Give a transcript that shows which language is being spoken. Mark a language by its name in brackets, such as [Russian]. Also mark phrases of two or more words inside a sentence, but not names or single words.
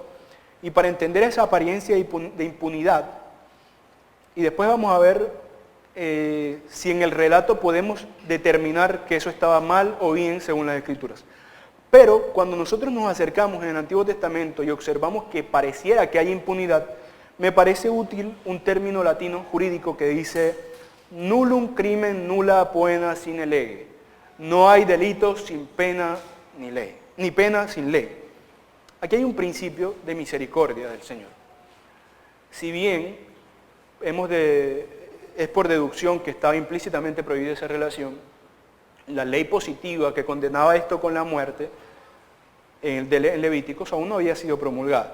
[Spanish] Y para entender esa apariencia de impunidad, y después vamos a ver si en el relato podemos determinar que eso estaba mal o bien según las Escrituras. Pero cuando nosotros nos acercamos en el Antiguo Testamento y observamos que pareciera que hay impunidad, me parece útil un término latino jurídico que dice [Latin] nullum crimen nulla poena sine lege. [Spanish] No hay delito sin pena ni ley, ni pena sin ley. Aquí hay un principio de misericordia del Señor. Si bien es por deducción que estaba implícitamente prohibida esa relación, la ley positiva que condenaba esto con la muerte en Levíticos aún no había sido promulgada.